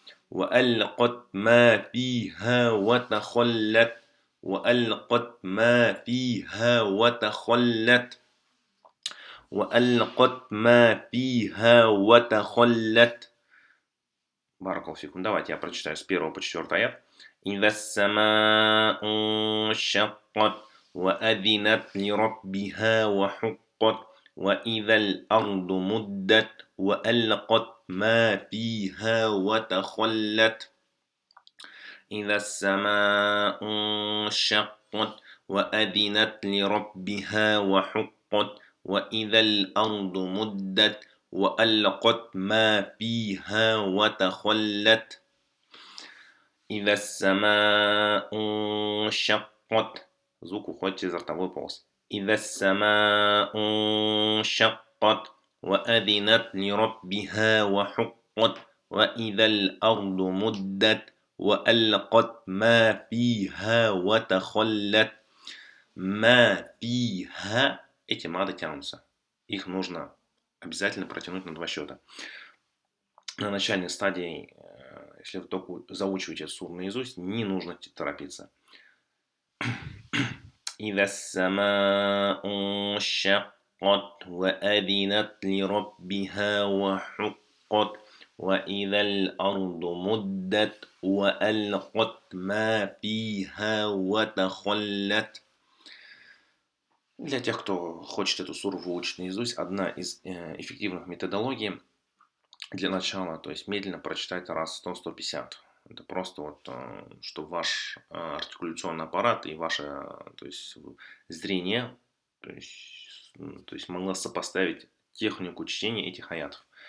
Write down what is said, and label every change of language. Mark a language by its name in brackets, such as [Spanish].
[Arabic] وألقت ما فيها وتخلت. وألقت ما فيها وتخلت. وألقت ما فيها وتخلت. Баракаллаху фикум. [Russian] Давайте я прочитаю с 1 по 4 аят. [Arabic] إذا السماء انشقت وأذنت لربها وحقت وإذا الأرض مدت وألقت ما فيها وتخلت. إذا السماء انشقت وأذنت لربها وحقت وإذا الأرض مدت وألقت ما فيها وتخلت. إذا السماء انشقت. [Russian] Звук уходит через ротовой полость. [Arabic] إذا السماء انشقت وأذنت لربها وحقت وإذا الأرض مدت وألقت ما فيها وتخلت. ما فيها. [Russian] Эти мады тянутся. Их нужно обязательно протянуть на два счета. На начальной стадии, если вы только заучиваете суру наизусть, не нужно торопиться. [Arabic] إذا السماء انشقت وأذنت لربها وحقت وإذا الأرض مدت وألقت ما فيها وتخلت. [Russian] Для тех, кто хочет эту суру выучить наизусть, одна из эффективных методологий для начала, то есть медленно прочитать раз 100-150. Это просто вот, чтобы ваш артикуляционный аппарат и ваше, то есть, зрение, то есть могло сопоставить технику чтения этих аятов.